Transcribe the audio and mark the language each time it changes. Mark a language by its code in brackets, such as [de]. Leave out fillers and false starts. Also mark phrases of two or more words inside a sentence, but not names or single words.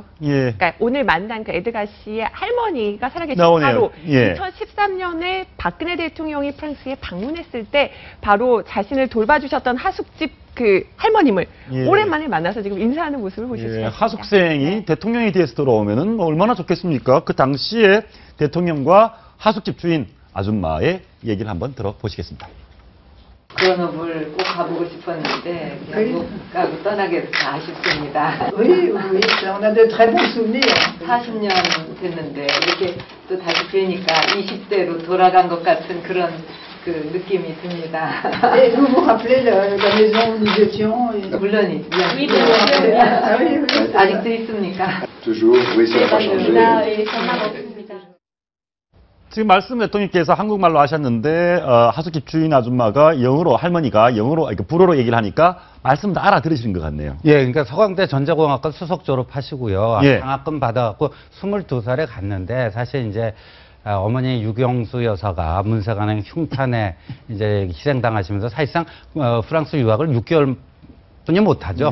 [ko] 그러니까 오늘 만난 그 에드가 씨의 할머니가 살아계시고 바로 2013년에 박근혜 대통령이 프랑스에 방문했을 때 바로 자신을 돌봐주셨던 하숙집 그 할머님을 오랜만에 만나서 지금 인사하는 모습을 보실 수 있습니다. 하숙생이 대통령이 돼서 들어오면은 뭐 얼마나 좋겠습니까? 그 당시에 대통령과 하숙집 주인 아줌마의 얘기를 한번 들어보시겠습니다. 그런업을 꼭 가보고 싶었는데 그냥 못 가고 떠나게 돼서 아쉽습니다. [fr] Oui, oui, on a de très bons souvenirs. [ko] 40년 됐는데 이렇게 또 다시 뵈니까 20대로 돌아간 것 같은 그런 그 느낌이 듭니다. [fr] Et vous vous rappelez la maison où nous étions? [ko] 물론이죠. 아직도 있습니까? [fr] Toujours, oui, ça n'a pas changé. [ko] 지금 말씀 대통령께서 한국말로 하셨는데 하숙집 주인 아줌마가 영어로 할머니가 영어로 불어로 얘기를 하니까 말씀 다 알아들으시는 것 같네요. 예, 그러니까 서강대 전자공학과 수석 졸업하시고요. 예. 장학금 받아갖고 22살에 갔는데 사실 이제 어머니 유경수 여사가 문세관행 흉탄에 이제 희생당하시면서 사실상 프랑스 유학을 6개월 뿐이 못하죠.